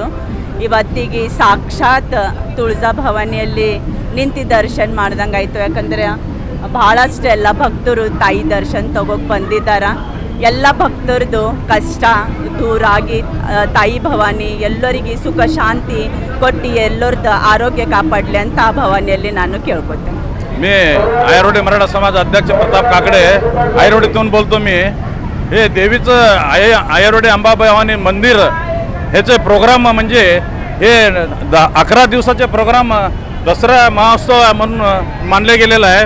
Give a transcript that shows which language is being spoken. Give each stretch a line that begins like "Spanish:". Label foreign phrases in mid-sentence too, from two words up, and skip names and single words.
Kannada: ಇವತ್ತಿಗೆ ಸಾಕ್ಷಾತ್ ತುಳಜಾ ಭವಾನಿಯಲ್ಲಿ ನಿಂತು ದರ್ಶನ ಮಾಡ್ದಂಗೆ ಆಯಿತು. ಯಾಕಂದರೆ ಭಾಳಷ್ಟು ಎಲ್ಲ ಭಕ್ತರು ತಾಯಿ ದರ್ಶನ ತಗೋಕ್ಕೆ ಬಂದಿದ್ದಾರೆ. ಎಲ್ಲ ಭಕ್ತರದು ಕಷ್ಟ ದೂರಾಗಿ ತಾಯಿ ಭವಾನಿ ಎಲ್ಲರಿಗೆ ಸುಖ ಶಾಂತಿ ಕೊಟ್ಟು ಎಲ್ಲರದ್ದು ಆರೋಗ್ಯ ಕಾಪಾಡಲಿ ಅಂತ ಆ ಭವಾನಿಯಲ್ಲಿ ನಾನು ಕೇಳ್ಕೊತೇನೆ.
Marathi: मी आयरोडी मराठा समाज अध्यक्ष प्रताप काकडे आयरोडीतून बोलतो. मी हे देवीचं आयरोडी अंबाभवानी मंदिर ह्याचे प्रोग्राम म्हणजे हे 11 दिवसाचे प्रोग्राम दसरा महोत्सव म्हणून मानले गेलेलं आहे.